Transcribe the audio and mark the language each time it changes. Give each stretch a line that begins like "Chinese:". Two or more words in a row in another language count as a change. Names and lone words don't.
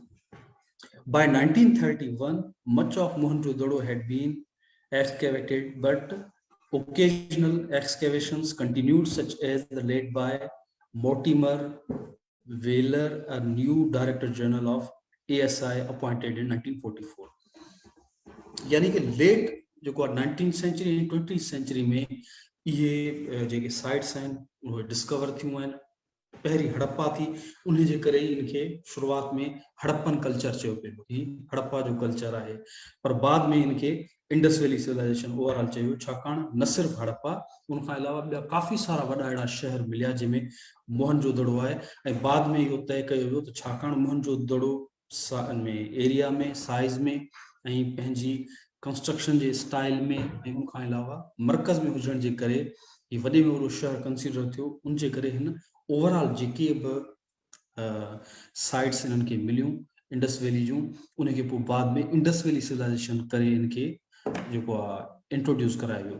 English: By 1931, much of Mohenjo-daro had been excavated, but occasional excavations continued, such as the laid by Mortimer Wheeler, a new Director General of ASI appointed in 1944.
Sindhi: यानी कि लेट जो
English: 19th century 20th century
Sindhi: में ये जेके साइट्स आहिनि उहे डिस्कवर थियूं आहिनि। पहिरीं हड़प्पा थी, उन जे करे इनखे शुरुआत में
English: Harappan culture
Sindhi: चयो पियो, ही हड़प्पा जो कल्चर आहे। पर बाद में इनखे
English: Indus Valley Civilization overall
Sindhi: चयो, छाकाणि न सिर्फ़ हड़प्पा, उनखां अलावा ॿिया काफ़ी सारा वॾा अहिड़ा शहर मिलिया जंहिंमें मोहनजोदड़ो आहे। ऐं बाद में इहो तय कयो वियो त छाकाणि मोहनजोदड़ो में एरिया में, साइज़ में ऐं पंहिंजी कंस्ट्रक्शन जे स्टाइल में ऐं उनखां अलावा मर्कज़ में हुजण जे करे ही वॾे में वॾो शहर कंसीडर थियो। उन जे करे हिन ओवरऑल जेके बि साइट्स इन्हनि खे मिलियूं
English: Indus Valley
Sindhi: जूं, उनखे पोइ बाद में
English: Indus Valley Civilization
Sindhi: करे इनखे जेको आहे इंट्रोड्यूस करायो वियो।